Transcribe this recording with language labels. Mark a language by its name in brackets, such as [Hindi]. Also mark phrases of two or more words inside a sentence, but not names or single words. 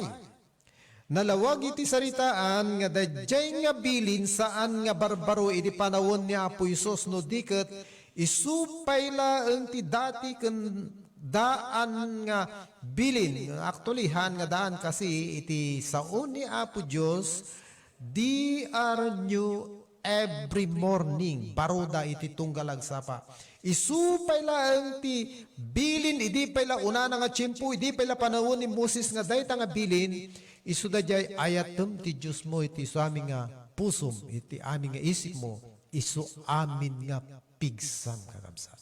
[Iloko] Nalawag iti saritaan nga dadjay nga bilin saan nga barbaro iti panawon ni Apo Isos no diket isupay laeng ti dati ken daan nga bilin. Actually han nga daan kasi iti saon ni Apo Dios di [English] are new every morning. [Iloko] Baruda iti tunggalag sapa. Isupay laeng ti bilin, idi pay la una nga tiyempo, idi pay la panahon ni Moses nga dayta nga bilin, isuda jay ayatem ti Diyos mo iti su amin nga pusom, iti amin nga isip mo, isu amin nga pigsam kakabsat.